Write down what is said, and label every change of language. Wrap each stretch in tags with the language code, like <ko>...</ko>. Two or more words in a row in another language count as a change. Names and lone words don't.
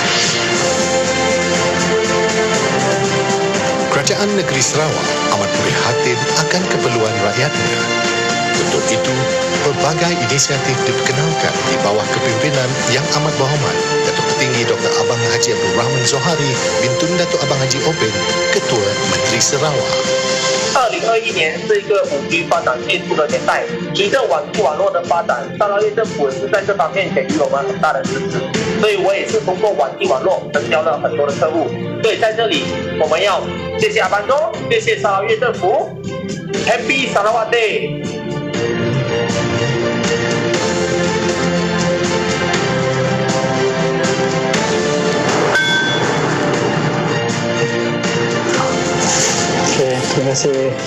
<ms>Kerajaan Negeri Sarawak amat prihatin akan keperluan rakyatnya. Untuk itu, pelbagai inisiatif diperkenalkan di bawah kepimpinan Yang Amat Berhormat Datuk Petinggi Dr. Abang Haji Abdul Rahman Zohari bin Tun Datuk Abang Haji Openg, Ketua Menteri Sarawak.</ms> <zh>2021 年是一个5G 发展迅速的年代，随着网络的发展，沙捞越政府是在这方面给予我们很大的支持，所以我也是通过网络成交了很多的客户。所以在这里，我们要谢谢阿班哥，谢谢沙捞越政府 ，Happy Sarawak Day。</zh> <ms>Terima kasih.</ms>